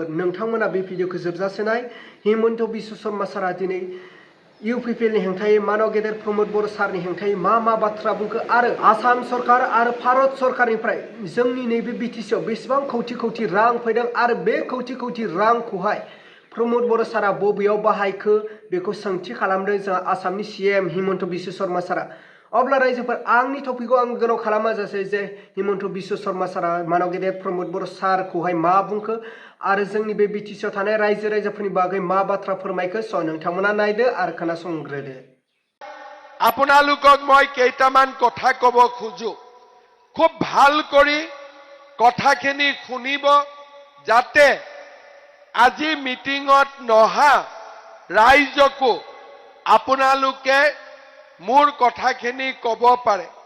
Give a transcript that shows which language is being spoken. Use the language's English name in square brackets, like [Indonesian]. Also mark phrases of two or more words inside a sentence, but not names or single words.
[Bodo] नोंथांमोना बे भिडिअखौ जोबजासे नाय। हिमन्त बिश्व शर्मा सारा दिनै इउपिपिएलनि हेंथायै मानव गेदेर प्रमोद बड़ो सारनि हेंथायै मा बाथ्रा बुंखो आरो आसाम सरकार आरो भारत सरकारनिफ्राय जोंनि नैबे बिटिसिआव बेसेबां कौटि कौटि रां फैदों आरो बे कौटि कौटि रांखौहाय प्रमोद बड़ो सारा बबेयाव बाहायखो बेखौ सोंथि खालामदों जोंहा आसामनि सीएम हिमन्त बिश्व शर्मा सारा। अब्ला रायजोफोर आंनि टपिकखौ आं गोलाव खालामा जासे जे हिमन्त बिश्व शर्मा सारा मानव गेदेर प्रमोद बड़ो सारखौहाय मा बुंखो आरो जोंनि बे बिटिसिआव थानाय रायजो राजाफोरनि बागै मा बाथ्रा फोरमायखो स' नोंथांमोना नायदो आरो खोनासंग्रोदो। [Assamese] আপোনালোকক মই কেইটামান কথা কব খুজো। খুব ভাল কৰি কথাখিনি শুনিব যাতে আজি মিটিঙত নহা ৰাইজকো আপোনালোকে মোৰ কথাখিনি কব পাৰে।